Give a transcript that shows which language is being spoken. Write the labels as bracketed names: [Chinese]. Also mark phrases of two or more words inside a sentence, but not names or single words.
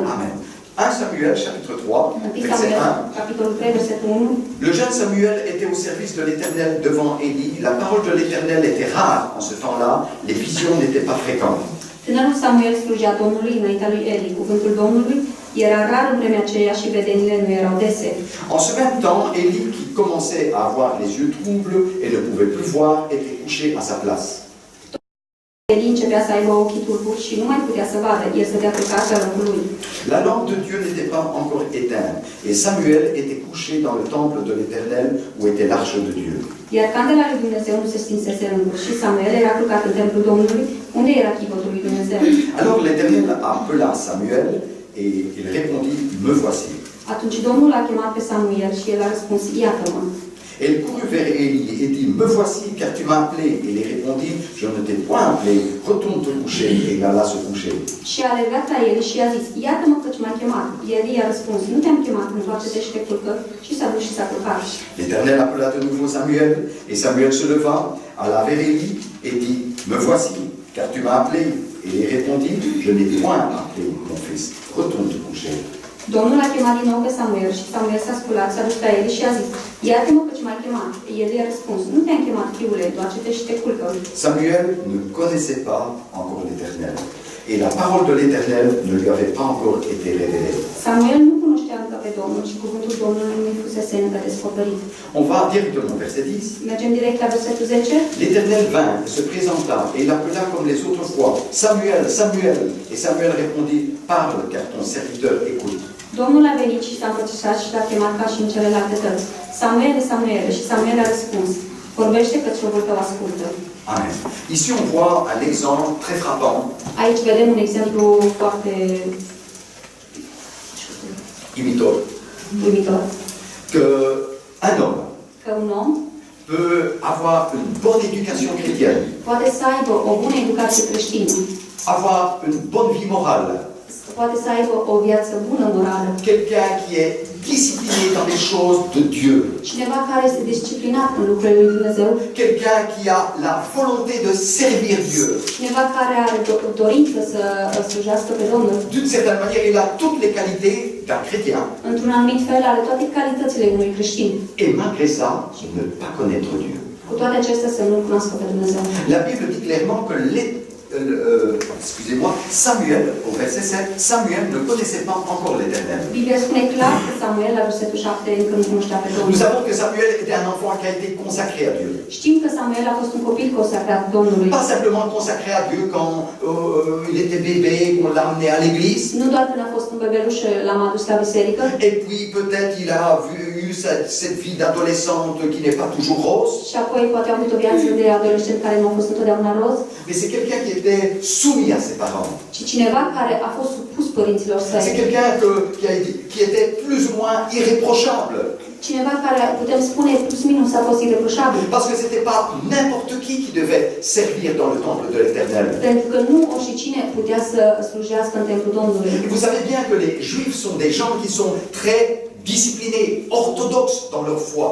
[French] Amen. 1 Samuel, chapitre 3, 1 verset Samuel, 1. [Romanian] capitolul 3, versetul 1. [French] Le jeune Samuel était au service de l'Éternel devant Élie. La parole de l'Éternel était rare en ce temps-là. Les visions n'étaient pas fréquentes. [Romanian] Tânărul Samuel slujea Domnului înaintea lui Eli. Cuvântul Domnului era rar în vremea aceea și vedenile nu erau dese. [French] En ce même temps, Élie, qui commençait à avoir les yeux troubles et ne pouvait plus voir, était couché à sa place. [Romanian] Eli începea să aibă ochii tulburi și nu mai putea să vadă. El stătea culcat la locul lui. [French] La lampe de Dieu n'était pas encore éteinte, et Samuel était couché dans le temple de l'Éternel où était l'arche de Dieu. [Romanian] Iar candela lui Dumnezeu nu se stinsese încă și Samuel era culcat în templul Domnului, unde era chivotul lui Dumnezeu. [French] Alors l'Éternel appela Samuel, et il répondit, me voici. [Romanian] Atunci Domnul a chemat pe Samuel și el a răspuns, iată-mă. [French] Et il courut vers Élie et dit, me voici car tu m'as appelé. Et il répondit, je ne t'ai point appelé, retourne te coucher. Et il alla se coucher. [Romanian] Și a alergat la el și i-a zis, iată-mă căci m-ai chemat. El i-a răspuns, nu te-am chemat, întoarce-te și te culcă. Și s-a dus și s-a culcat. [French] L'Éternel appela de nouveau Samuel, et Samuel se leva, alla vers Élie et dit, me voici, car tu m'as appelé. Et il répondit, je n'ai point appelé mon fils, retourne te coucher. [Romanian] Domnul a chemat din nou pe Samuel și Samuel s-a sculat, s-a dus la el și a zis, iată-mă căci m-ai chemat. El i-a răspuns, nu te-am chemat, fiule, întoarce-te și te culcă. [French] Samuel ne connaissait pas encore l'Éternel. Et la parole de l'Éternel ne lui avait pas encore été révélée. [Romanian] Samuel nu cunoștea încă pe Domnul și cuvântul Domnului nu-i fusese încă descoperit. [French] On va directement au verset 10. [Romanian] Mergem direct la versetul 10. [French] L'Éternel vint et se présenta, et il appela comme les autres fois, Samuel, Samuel. Et Samuel répondit, parle, car ton serviteur écoute. [Romanian] Domnul a venit și s-a împățișat și l-a chemat ca și în celelalte dăți. Samuel, Samuel, și Samuel a răspuns, vorbește căci robul tău ascultă. Amen. [French] Ici on voit un exemple très frappant, [Romanian] Aici vedem un exemplu foarte imitor, uimitor. [French] que un homme [Romanian] Că un om [French] peut avoir une bonne éducation chrétienne, [Romanian] poate să aibă o bună educație creștină, [French] avoir une bonne vie morale, [Romanian] poate să aibă o viață bună morală, [French] quelqu'un qui est discipliné dans les choses de Dieu, [Romanian] cineva care este disciplinat în lucrurile lui Dumnezeu, [French] quelqu'un qui a la volonté de servir Dieu. [Romanian] cineva care are dorință să slujească pe Domnul. [French] D'une certaine manière, il a toutes les qualités d'un chrétien. [Romanian] Într-un anumit fel are toate calitățile unui creștin. [French] Et malgré ça, ne pas connaître Dieu. [Romanian] Cu toate acestea să nu-L cunoască pe Dumnezeu. [French] La Bible dit clairement que excusez-moi, Samuel, au verset 7, Samuel ne connaissait pas encore l'Éternel. [Romanian] Biblia spune clar că Samuel, la versetul 7, încă nu cunoștea pe Domnul. [French] Nous savons que Samuel était un enfant qui a été consacré à Dieu. [Romanian] Știm că Samuel a fost un copil consacrat Domnului. [French] Pas simplement consacré à Dieu quand il était bébé, qu'on l'a amené à l'église. [Romanian] Nu doar când a fost un bebeluș l-am adus la biserică. [French] Et puis peut-être il a eu cette vie d'adolescente qui n'est pas toujours rose. [Romanian] Și apoi poate a avut o viață de adolescent care nu a fost întotdeauna roz. [French] Mais c'est quelqu'un qui était soumis à ses parents. [Romanian] Ci cineva care a fost supus părinților [French] C'est [Romanian] săi. [French] quelqu'un qui était plus ou moins irréprochable. [Romanian] Cineva care, putem spune, plus minus a fost irreproșabil. [French] Parce que ce n'était pas n'importe qui devait servir dans le temple de l'Éternel. [Romanian] Pentru că nu oricine putea să slujească în templul Domnului. [French] Et vous savez bien que les Juifs sont des gens qui sont très disciplinés, orthodoxes dans leur foi.